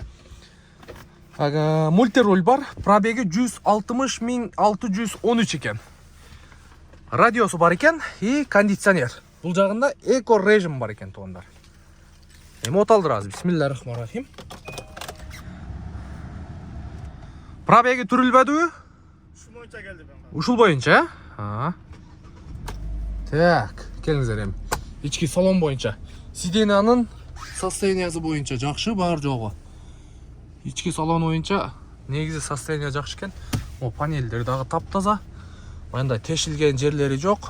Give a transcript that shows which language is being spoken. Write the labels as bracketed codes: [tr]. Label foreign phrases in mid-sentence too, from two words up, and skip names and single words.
[kk] Мультируль бар. Пробегі 160.613 екен. Радиосы бар екен [ru] и кондиционер. [kk] Бұл жағында эко режим бар екен туғандар. Оталдыраз. [ar] بسم الله الرحمن الرحيم. [kk] Пробегі түрілбәді? [ky] Ушул боюнча келди ben. Ушул боюнча? Так, келіңіздер ем. Ички салон боюнча. Сиденянын состояниясы боюнча жакшы, бар жогу. Ички салон боюнча негизи состояние жакшы экен. О, панелдер дагы таптаза. Мындай тешилген жерлери жок.